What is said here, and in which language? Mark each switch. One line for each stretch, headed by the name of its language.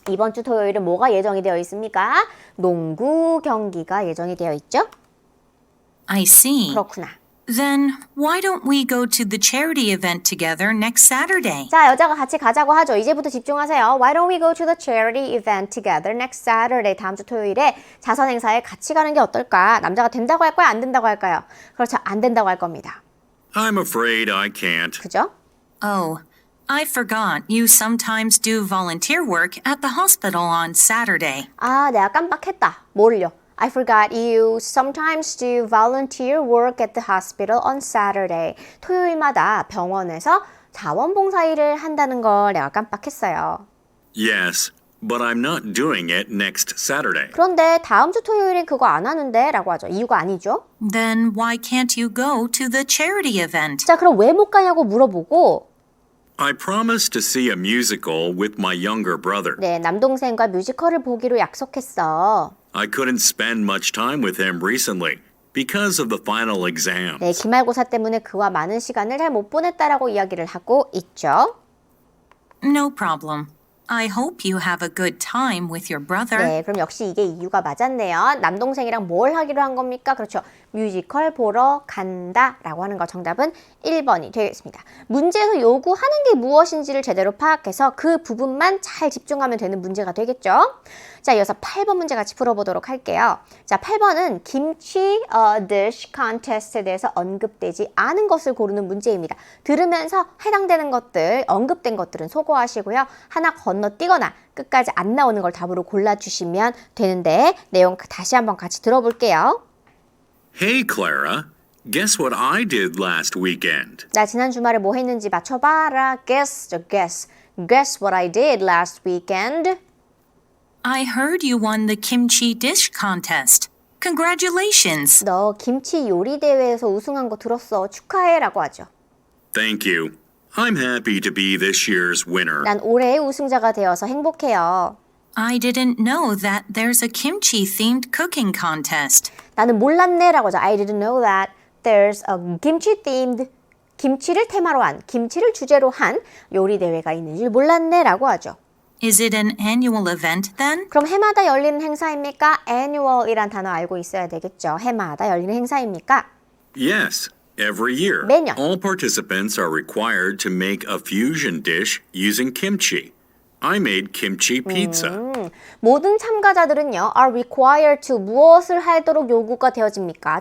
Korean: 이번 주 토요일은 뭐가 예정이 되어 있습니까? 농구 경기가 예정이 되어 있죠?
English: I see.
Korean: 그렇구나.
English: Then why don't we go to the charity event together next Saturday?
Korean: 자, 여자가 같이 가자고 하죠. 이제부터 집중하세요.
English: Why don't we go to the charity event together next Saturday?
Korean: 다음 주 토요일에 자선 행사에 같이 가는 게 어떨까? 남자가 된다고 할 거야? 안 된다고 할까요? 그렇죠. 안 된다고 할 겁니다.
English: I'm afraid I can't.
Korean: 그죠?
English: Oh, I forgot you sometimes do volunteer work at the hospital on Saturday.
Korean: 아, 내가 깜빡했다. 뭐를요?
English: I forgot you sometimes do volunteer work at the hospital on Saturday.
Korean: 토요일마다 병원에서 자원봉사 일을 한다는 걸 내가 깜빡했어요.
English: Yes, but I'm not doing it next Saturday.
Korean: 그런데 다음 주 토요일엔 그거 안 하는데 라고 하죠. 이유가 아니죠.
English: Then why can't you go to the charity event?
Korean: 자, 그럼 왜 못 가냐고 물어보고
English: I promised to see a musical with my younger brother.
Korean: 네, 남동생과 뮤지컬을 보기로 약속했어.
English: I couldn't spend much time with him recently because of the final exams.
Korean: 네, 기말고사 때문에 그와 많은 시간을 잘 못 보냈다라고 이야기를 하고 있죠.
English: No problem. I hope you have a good time with your brother.
Korean: 네, 그럼 역시 이게 이유가 맞았네요. 남동생이랑 뭘 하기로 한 겁니까? 그렇죠. 뮤지컬 보러 간다라고 하는 거 정답은 1번이 되겠습니다. 문제에서 요구하는 게 무엇인지를 제대로 파악해서 그 부분만 잘 집중하면 되는 문제가 되겠죠. 자, 이어서 8번 문제 같이 풀어보도록 할게요. 자, 8번은 김치
English: dish contest
Korean: 에 대해서 언급되지 않은 것을 고르는 문제입니다. 들으면서 해당되는 것들, 언급된 것들은 소거하시고요. 하나 건너뛰거나 끝까지 안 나오는 걸 답으로 골라주시면 되는데 내용 다시 한번 같이 들어볼게요.
English: Hey, Clara, guess what I did last weekend?
Korean: 나 지난 주말에 뭐 했는지 맞춰봐라.
English: Guess what I did last weekend. I heard you won the kimchi dish contest. Congratulations.
Korean: 너 김치 요리 대회에서 우승한 거 들었어. 축하해라고 하죠.
English: Thank you. I'm happy to be this year's winner.
Korean: 난 올해의 우승자가 되어서 행복해요.
English: I didn't know that there's a kimchi-themed cooking contest.
Korean: 나는 몰랐네라고 하죠.
English: I didn't know that there's a kimchi-themed
Korean: 김치를 테마로 한, 김치를 주제로 한 요리 대회가 있는 줄 몰랐네라고 하죠.
English: Is it an annual event then?
Korean: 그럼 해마다 열리는 행사입니까? annual이란 단어 알고 있어야 되겠죠. 해마다 열리는 행사입니까?
English: Yes, every year.
Korean: 매년.
English: All participants are required to make a fusion dish using kimchi. I made kimchi pizza.
Korean: 모든 참가자들은요,
English: are required to
Korean: 무엇을 하도록 요구가 되어집니까?